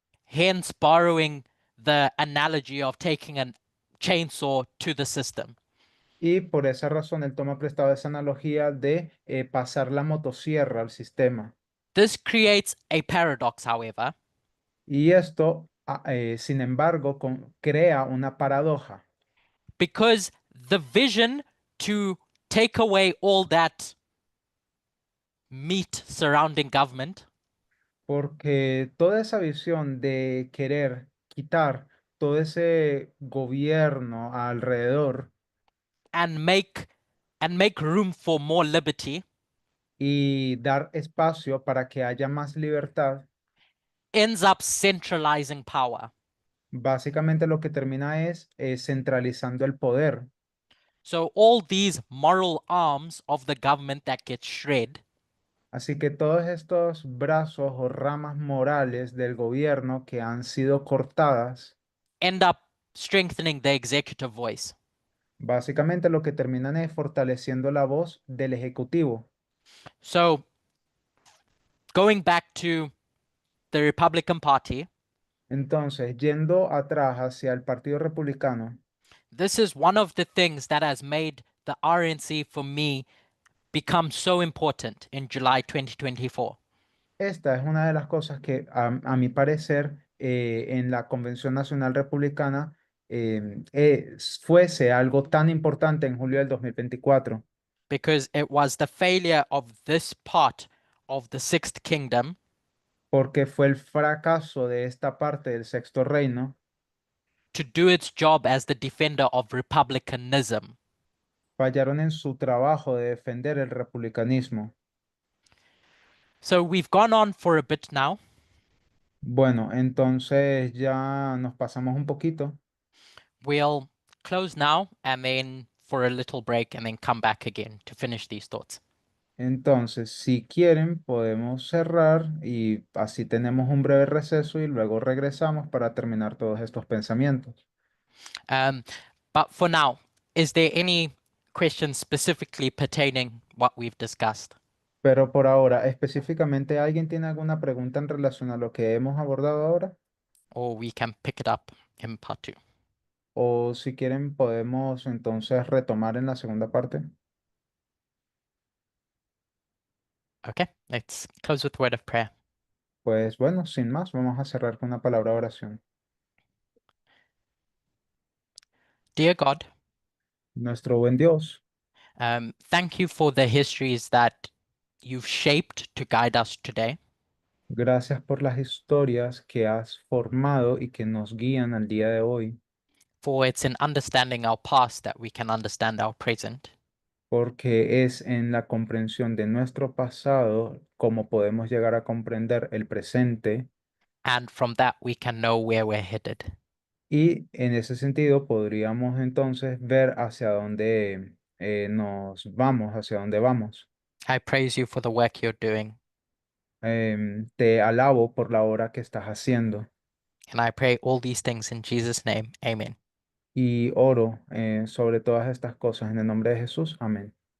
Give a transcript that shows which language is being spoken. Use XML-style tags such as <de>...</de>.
<en>Hence, borrowing the analogy of taking a chainsaw to the system.</en> <es>Y por esa razón él toma prestado esa analogía de pasar la motosierra al sistema.</es> <en>This creates a paradox, however,</en> <es>Y esto, sin embargo, crea una paradoja,</es> <en>because the vision to take away all that meat surrounding government</en> <es>porque toda esa visión de querer quitar todo ese gobierno alrededor</es> <en>and make room for more liberty</en> <es>y dar espacio para que haya más libertad,</es> <en>ends up centralizing power.</en> <es>básicamente lo que termina es centralizando el poder.</es> <en>So all these moral arms of the government that get shred</en> <es>Así que todos estos brazos o ramas morales del gobierno que han sido cortadas,</es> <en>end up strengthening the executive voice.</en> <es>básicamente lo que terminan es fortaleciendo la voz del ejecutivo.</es> <en>So going back to the Republican Party,</en> <es>Entonces, yendo atrás hacia el Partido Republicano,</es> <en>this is one of the things that has made the RNC for me become so important in July 2024.</en> <es>esta es una de las cosas que, a mi parecer, en la Convención Nacional Republicana fuese algo tan importante en julio del 2024,</es> <en>Because it was the failure of this part of the Sixth Kingdom</en> <es>porque fue el fracaso de esta parte del Sexto Reino</es> <en>to do its job as the defender of republicanism.</en> <es>fallaron en su trabajo de defender el republicanismo.</es> <en>So we've gone on for a bit now.</en> <es>Bueno, entonces ya nos pasamos un poquito.</es> <en>We'll close now and then for a little break and then come back again to finish these thoughts.</en> <es>Entonces, si quieren, podemos cerrar y así tenemos un breve receso y luego regresamos para terminar todos estos pensamientos.</es> <en>But for now, is there any questions specifically pertaining what we've discussed?</en> <es>Pero por ahora, específicamente, ¿alguien tiene alguna pregunta en relación a lo que hemos abordado ahora?</es> <en>Or we can pick it up in part 2.</en> <es>O si quieren, podemos entonces retomar en la segunda parte.</es> <en>Okay, let's close with a word of prayer.</en> <es>Pues bueno, sin más, vamos a cerrar con una palabra de oración.</es> <en>Dear God,</en> <es>Nuestro buen Dios,</es> <en>thank you for the histories that you've shaped to guide us today.</en> <es>gracias por las historias que has formado y que nos guían al día de hoy,</es> <en>For it's in understanding our past that we can understand our present.</en> <es>porque es en la comprensión de nuestro pasado como podemos llegar a comprender el presente</es> <en>And from that, we can know where we're headed.</en> <es>y en ese sentido podríamos entonces ver hacia dónde nos vamos, hacia dónde vamos.</es> <en>I praise you for the work you're doing.</en> <es>Te alabo por la obra que estás haciendo</es> <en>And I pray all these things in Jesus' name. Amen.</en> <es>y oro sobre todas estas cosas en el nombre de Jesús. Amén.</es>